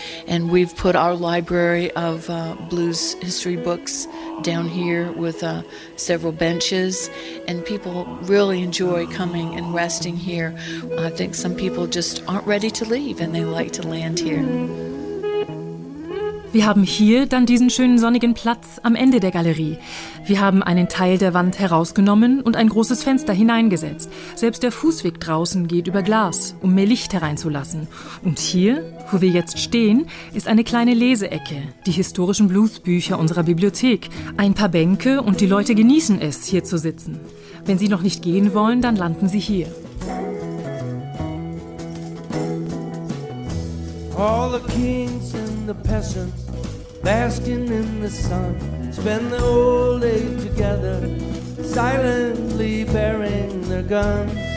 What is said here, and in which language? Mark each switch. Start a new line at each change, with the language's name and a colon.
English: And we've put our library of blues history books down here with several benches. And people really enjoy coming and resting here. I think some people just aren't ready to leave and they like to land here.
German: Wir haben hier dann diesen schönen sonnigen Platz am Ende der Galerie. Wir haben einen Teil der Wand herausgenommen und ein großes Fenster hineingesetzt. Selbst der Fußweg draußen geht über Glas, um mehr Licht hereinzulassen. Und hier, wo wir jetzt stehen, ist eine kleine Leseecke, die historischen Bluesbücher unserer Bibliothek. Ein paar Bänke und die Leute genießen es, hier zu sitzen. Wenn sie noch nicht gehen wollen, dann landen sie hier.
English: All the kings and the peasants basking in the sun spend the whole day together silently bearing their guns.